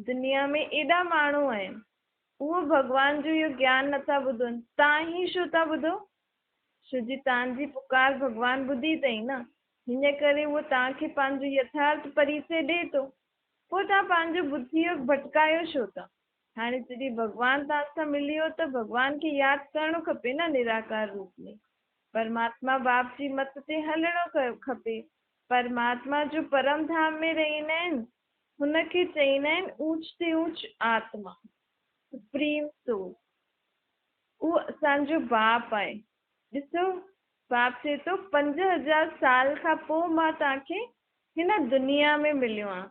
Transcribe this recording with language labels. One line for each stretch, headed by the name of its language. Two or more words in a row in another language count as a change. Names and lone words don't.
Sindhi: दुनिया में एॾा माण्हू आहिनि, उहो भॻवान जो इहो ज्ञान नथा ॿुधनि, तव्हां ई छो था ॿुधो? छो जी तव्हांजी पुकार भॻवान ॿुधी अथई न। हिन करे उहो तव्हांखे पंहिंजो यथार्थ परिचय ॾिए थो। पोइ तव्हां पंहिंजो बुद्धीअ भटकायो छो था? हाणे जॾहिं भॻवानु तव्हां सां मिली वियो त भॻवान खे यादि करणो खपे न निराकार रूप में। परमात्मा बाप जी मत ते हलणो खपे। परमात्मा जो परम धाम में रहंदा आहिनि, हुनखे चईंदा आहिनि ऊच ते ऊच आत्मा,
English: supreme soul.
Sindhi: उहो असांजो बाप आहे। ॾिसो बाप चए थो 5000 साल खां पोइ मां तव्हांखे हिन दुनिया में मिलियो आहे।